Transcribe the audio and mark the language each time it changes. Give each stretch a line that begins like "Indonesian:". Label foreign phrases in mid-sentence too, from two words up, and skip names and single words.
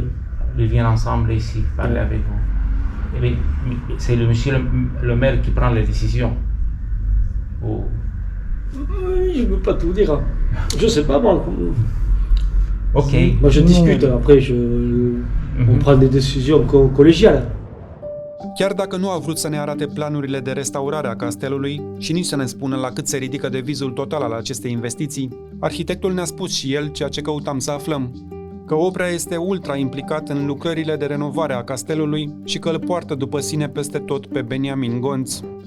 French: Ils viennent ensemble ici, parler avec vous. Et c'est le monsieur le maire qui prend les décisions? Ou... Je ne peux pas tout dire. Je sais pas moi. Ok. Moi je discute, après on prend des décisions collégiales.
Romanian: Chiar dacă nu a vrut să ne arate planurile de restaurare a castelului și nici să ne spună la cât se ridică devizul total al acestei investiții, arhitectul ne-a spus și el ceea ce căutam să aflăm, că Oprea este ultra implicat în lucrările de renovare a castelului și că îl poartă după sine peste tot pe Beniamin Gonț.